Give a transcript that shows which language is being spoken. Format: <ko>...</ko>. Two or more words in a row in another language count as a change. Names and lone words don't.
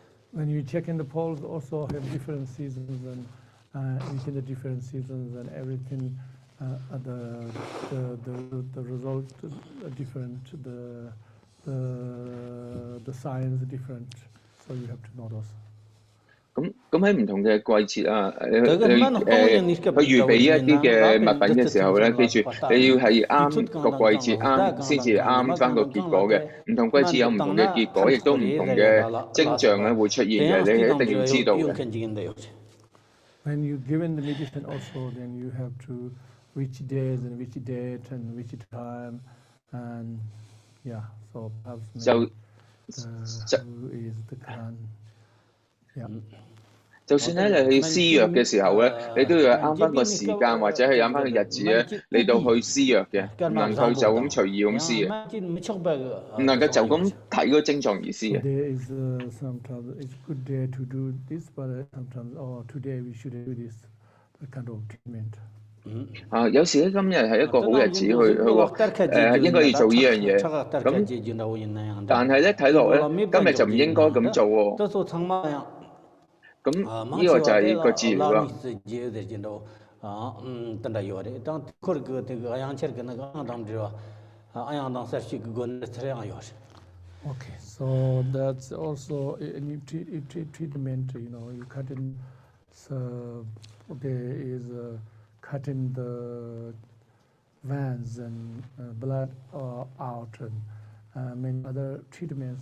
<en>when you check in the polls, also have different seasons and within the different seasons and everything, the result different, the signs different, so you have to know those.</en> <yue>咁喺唔同嘅季節啊，去預備一啲嘅物品嘅時候咧，記住你要係啱個季節啱先至啱翻個結果嘅。唔同季節有唔同嘅結果，亦都唔同嘅徵象咧會出現嘅，你係一定要知道嘅。</yue> <en>When you given the medicine also, then you have to which days and which date and which time, and yeah, so perhaps maybe, is the Quran. Yeah.</en> <yue>就算咧你去施藥嘅時候咧，你都要啱翻個時間或者係啱翻個日子咧嚟到去施藥嘅，唔能夠就咁隨意咁施嘅，唔能夠就咁睇個症狀而施嘅。</yue> <en>There is sometimes it's good day to do this, but sometimes today we should do this kind of treatment.</en> <yue>有時咧今日係一個好日子去應該要做呢樣嘢，咁但係咧睇落咧今日就唔應該咁做喎。咁呢個就係個治療啦。</yue> <en>Okay, so that's also a treatment. You know, you cut in. So there is cutting the veins and blood out, and many other treatments.</en>